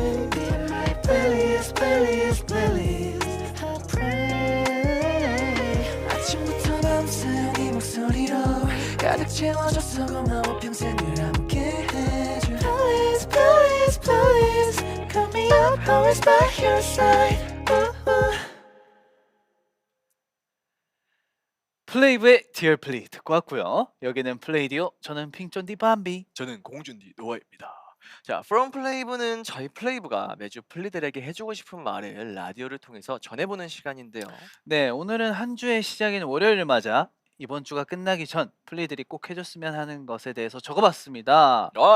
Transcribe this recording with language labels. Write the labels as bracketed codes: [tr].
[en] Dear Mac, please, please, please. I pray. [ko] 아침부터 밤새 네 목소리로 가득 채워줘서 고마워 평생 늘 함께 해줘. [en] Please, please, please. Call me up, always by your side. Ooh, ooh. [ko] 플레이브의 Dear Plea 듣고 왔고요. 여기는 플레이디오. 저는 핑쫀디 밤비. 저는 공준디 노아입니다. 자, From 플레이브는 저희 플레이브가 매주 플리들에게 해주고 싶은 말을 라디오를 통해서 전해보는 시간인데요. 네, 오늘은 한 주의 시작인 월요일을 맞아 이번 주가 끝나기 전 플레이들이 꼭 해줬으면 하는 것에 대해서 적어봤습니다.